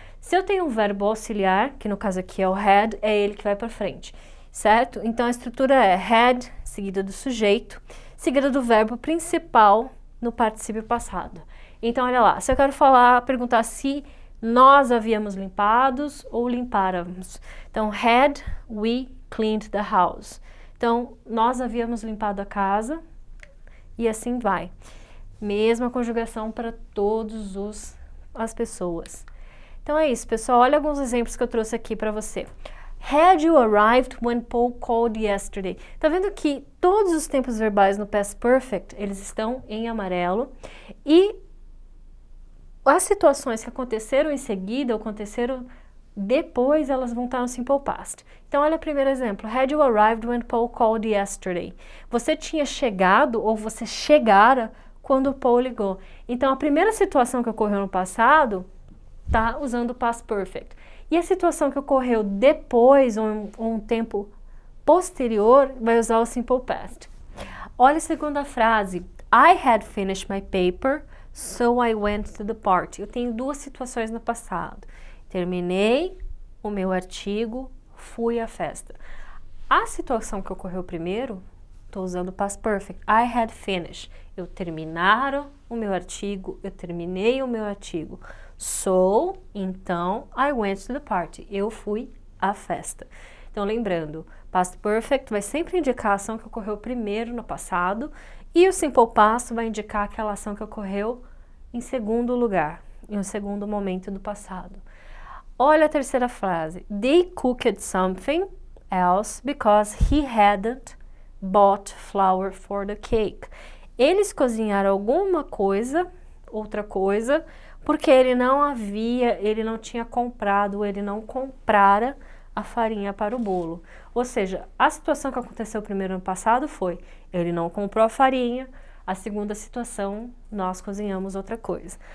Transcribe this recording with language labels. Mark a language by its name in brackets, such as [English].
[Portuguese] Se eu tenho um verbo auxiliar, que no caso aqui é o had, é ele que vai para frente, certo? Então a estrutura é had, seguida do sujeito, seguida do verbo principal no particípio passado. Então, olha lá, se eu quero perguntar se nós havíamos limpados ou limpáramos. [English] Então, had we cleaned the house. [Portuguese] Então, nós havíamos limpado a casa e assim vai. Mesma conjugação para todas as pessoas. Então é isso, pessoal. Olha alguns exemplos que eu trouxe aqui para você. [English] Had you arrived when Paul called yesterday? [Portuguese] Tá vendo que todos os tempos verbais no past perfect, eles estão em amarelo e as situações que aconteceram em seguida ou aconteceram depois, elas vão estar no simple past. Então, olha o primeiro exemplo. [English] Had you arrived when Paul called yesterday? [Portuguese] Você tinha chegado ou você chegara quando o Paul ligou. Então, a primeira situação que ocorreu no passado tá usando o past perfect. E a situação que ocorreu depois, ou um tempo posterior, vai usar o simple past. Olha a segunda frase. [English] I had finished my paper, so I went to the party. [Portuguese] Eu tenho duas situações no passado. Terminei o meu artigo, fui à festa. A situação que ocorreu primeiro, estou usando o past perfect. [English] I had finished. [Portuguese] Eu terminara o meu artigo, eu terminei o meu artigo. [English] So, [Portuguese] então, [English] I went to the party. [Portuguese] Eu fui à festa. Então, lembrando, past perfect vai sempre indicar a ação que ocorreu primeiro no passado e o simple past vai indicar aquela ação que ocorreu em segundo lugar, em um segundo momento do passado. Olha a terceira frase. [English] They cooked something else because he hadn't bought flour for the cake. [Portuguese] Eles cozinharam alguma coisa, outra coisa, porque ele não tinha comprado, ele não comprara a farinha para o bolo. Ou seja, a situação que aconteceu primeiro no passado foi, ele não comprou a farinha, a segunda situação, nós cozinhamos outra coisa.